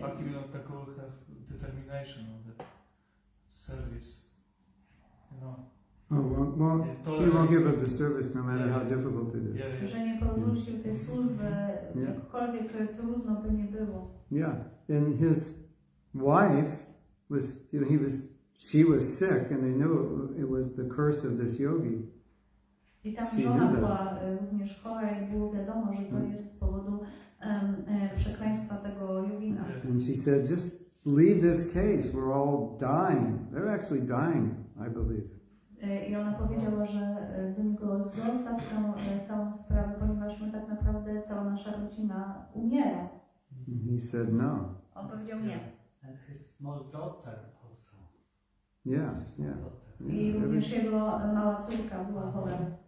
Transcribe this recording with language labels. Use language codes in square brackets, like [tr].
[en] But you don't have determination on the service, you know. Oh, well, he won't give up the service no matter how difficult it is. [pl] Że nie porzucił tej służby, jakkolwiek trudno by nie było. [en] Yeah, and his wife was, she was sick, and they knew it was the curse of this yogi. [pl] I tam żona była również chora i było wiadomo, że to jest z powodu przekleństwa tego jogina. [en] And she said, just leave this case, we're all dying. They're actually dying, I believe. [pl] I ona powiedziała, że do niego zostaw tę całą sprawę, ponieważ my tak naprawdę, cała nasza rodzina umiera. [en] He said no. [pl] On powiedział nie. [en] And his small daughter also. Yeah. [pl] I również jego mała córka była chora.